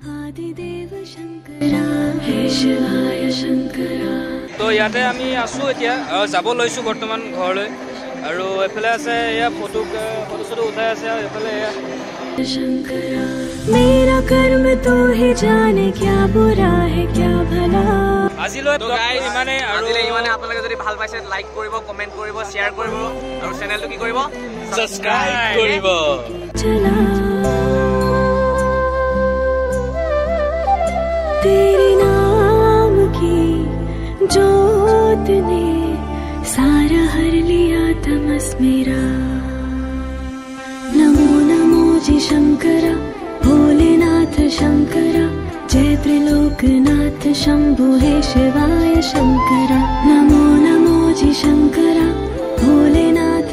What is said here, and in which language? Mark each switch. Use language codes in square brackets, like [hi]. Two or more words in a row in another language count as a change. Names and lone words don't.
[as] তো ইয়াতে আমি আছো এতিয়া আৰু যাব লৈছো বৰ্তমান ঘৰলৈ আৰু এফালে আছে এয়া ফটো উঠাই আছে আৰু এফালে এয়া [hi] मेरा कर्म तो ही जाने क्या बुरा है क्या भला। [as] আজিলৈ ইমানে আৰু আপোনালোকে যদি ভাল পাইছে লাইক কৰিব কমেন্ট কৰিব শ্বেয়াৰ কৰিব আৰু চেনেলটো কি কৰিব সাবস্ক্ৰাইব কৰিব [hi] चला तेरे नाम की जोत ने सारा हर लिया तमस मेरा। नमो नमो जी शंकरा भोलेनाथ शंकरा जय त्रिलोकनाथ शंभु हे शिवाय शंकरा। नमो नमो जी शंकरा भोलेनाथ